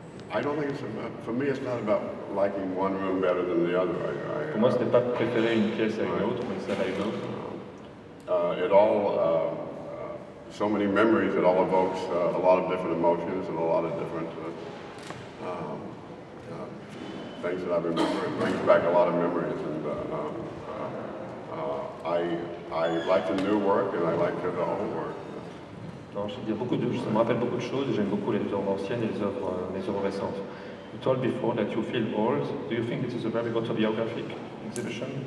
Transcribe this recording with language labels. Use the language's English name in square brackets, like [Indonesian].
[English] I don't think it's about, for me it's not about liking one room better than the other. [French] Pour moi, ce n'est pas préférer une pièce à une autre ou une salle à une autre. [English] So many memories, it all evokes a lot of different emotions and a lot of different things that I remember. It brings back a lot of memories, and I like the new work and I like the old work. [French] Non, je veux dire beaucoup de choses. Ça me rappelle beaucoup de choses. J'aime beaucoup les œuvres anciennes et les œuvres récentes. [English] You told before that you feel old. Do you think this is a very autobiographic exhibition?